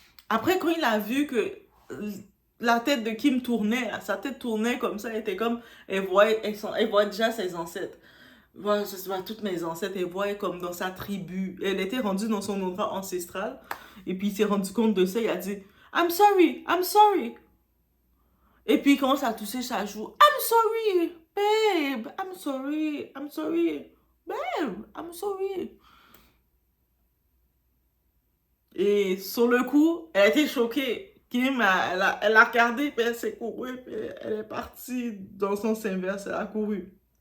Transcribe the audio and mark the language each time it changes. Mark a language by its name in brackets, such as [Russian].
[French] Après, quand il a vu que la tête de Kim tournait, sa tête tournait comme ça, elle était comme, elle voit déjà ses ancêtres. Voilà, je vois toutes mes ancêtres, elle voit comme dans sa tribu. Elle était rendue dans son endroit ancestral. Et puis il s'est rendu compte de ça, il a dit, [English] I'm sorry, I'm sorry. [French] Et puis il commence à toucher sa joue. [English] I'm sorry, babe, I'm sorry, I'm sorry, babe, I'm sorry. [French] Et sur le coup, elle a été choquée. Kim, elle a regardé, puis elle s'est courue, puis elle est partie dans son sens inverse, elle a couru.